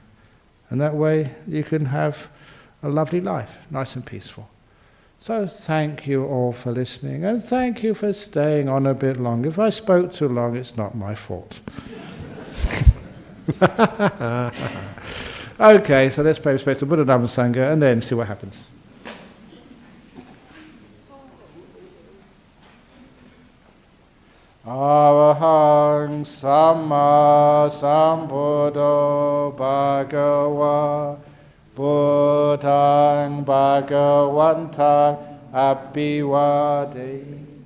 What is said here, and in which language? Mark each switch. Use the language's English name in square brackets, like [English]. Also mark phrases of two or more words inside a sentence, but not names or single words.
[English] And that way you can have a lovely life, nice and peaceful. So thank you all for listening, and thank you for staying on a bit long. If I spoke too long, it's not my fault. Okay, so let's pay respect to Buddha, Dhamma, Sangha, and then see what happens. [Pali] Arahang Samma Sambuddho Bhagava Buddhaṃ Bhagavaṃ Abhivade